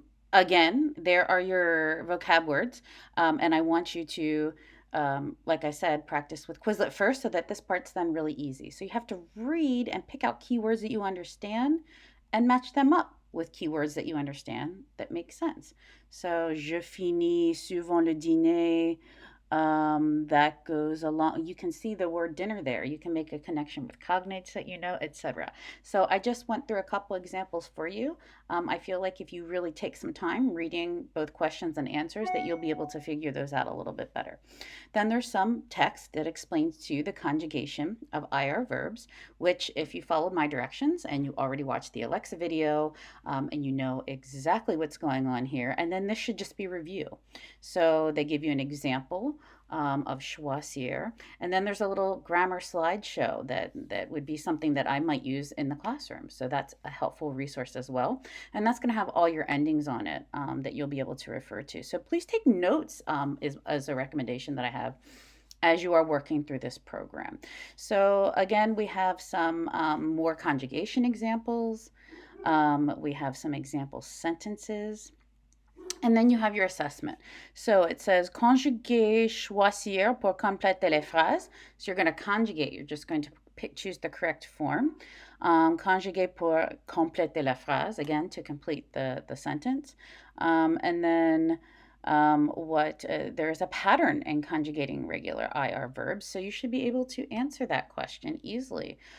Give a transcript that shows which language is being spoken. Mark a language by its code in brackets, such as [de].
[en] Again, there are your vocab words, and I want you to, like I said, practice with Quizlet first so that this part's then really easy. So you have to read and pick out keywords that you understand and match them up with keywords that you understand that make sense. So, [fr] je finis souvent le dîner. [en] That goes along. You can see the word dinner there. You can make a connection with cognates that you know, etc. So I just went through a couple examples for you. I feel like if you really take some time reading both questions and answers, that you'll be able to figure those out a little bit better. Then there's some text that explains to you the conjugation of IR verbs, which if you followed my directions and you already watched the Alexa video and you know exactly what's going on here, and then this should just be review. So they give you an example of choisir, and then there's a little grammar slideshow that would be something that I might use in the classroom. So that's a helpful resource as well, and that's going to have all your endings on it that you'll be able to refer to. So please take notes as a recommendation that I have as you are working through this program. So again, we have some more conjugation examples. We have some example sentences. And then you have your assessment. So it says [fr] conjuguer, choisir pour compléter les phrases. [en] So you're going to conjugate. You're just going to choose the correct form. [fr] Conjuguer pour compléter la phrase, [en] again, to complete the sentence. And then there is a pattern in conjugating regular IR verbs, so you should be able to answer that question easily.